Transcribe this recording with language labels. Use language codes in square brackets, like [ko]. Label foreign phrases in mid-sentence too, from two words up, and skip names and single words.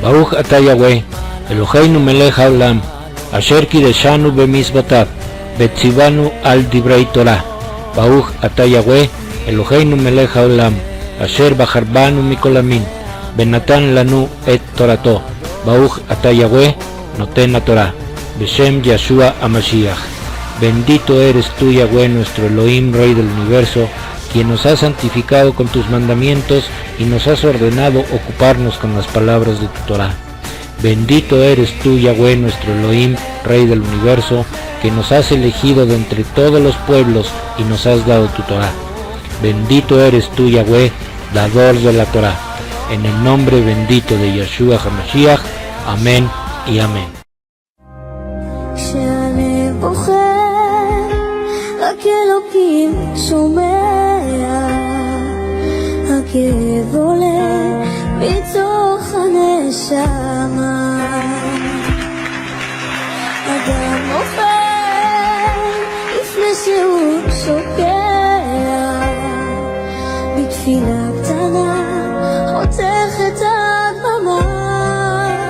[he] ברוך אתה יהוה, אלוהינו מלך העולם, אשר קדשנו במצוותיו, וצוונו על דברי תורה. ברוך אתה יהוה, אלוהינו מלך העולם, אשר בחר בנו מכל עמים, ונתן לנו את תורתו. ברוך אתה יהוה, נותן תורה, בשם ישוע המשיח. [es] Bendito eres tú, Yahweh, nuestro Elohim, Rey del Universo, quien nos has santificado con tus mandamientos y nos has ordenado ocuparnos con las palabras de tu Torah. Bendito eres tú, Yahweh, nuestro Elohim, Rey del Universo, que nos has elegido de entre todos los pueblos y nos has dado tu Torah. Bendito eres tú, Yahweh, dador de la Torah. En el nombre bendito de Yeshua HaMashiach. Amén y amén. [he] הכאב עולה מתוך הנשמה, אדם נופל לפני שהוא שוקע, בתפילה קטנה חותך את הדממה.